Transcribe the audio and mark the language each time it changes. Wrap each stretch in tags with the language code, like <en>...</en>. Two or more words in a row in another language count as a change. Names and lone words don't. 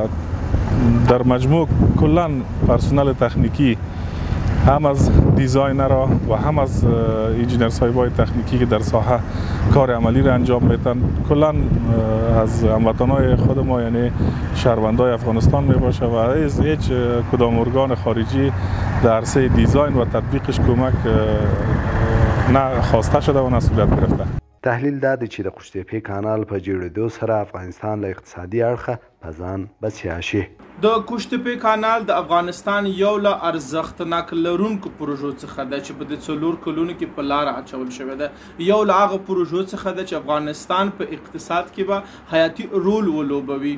<fa>در مجموع کلا پرسنل تکنیکی هم از دیزاینرها و هم از انجینر صاحبای تکنیکی که در ساحه کار عملی را انجام میدن کلا از هموطنای خود ما یعنی شهروندای افغانستان می باشه و هیچ کدام ارگان خارجی در عرصه دیزاین و تطبیقش کمک نه خواسته شده و نه صورت گرفته.</fa> <ps>تحلیل دا دی چې د قوشتېپې کانال په جوړېدو سره افغانستان له اقتصادي اړخه په ځان بسیا شي. د قوشتېپې کانال د افغانستان یو له ارزښتناک لرونکو پروژو څخه ده چې په دې 4 کلونو کې په لاره اچول شوې ده. یو له هغه پروژو څخه ده چې افغانستان په اقتصاد کې به حیاتي رول ولوبوي.</ps>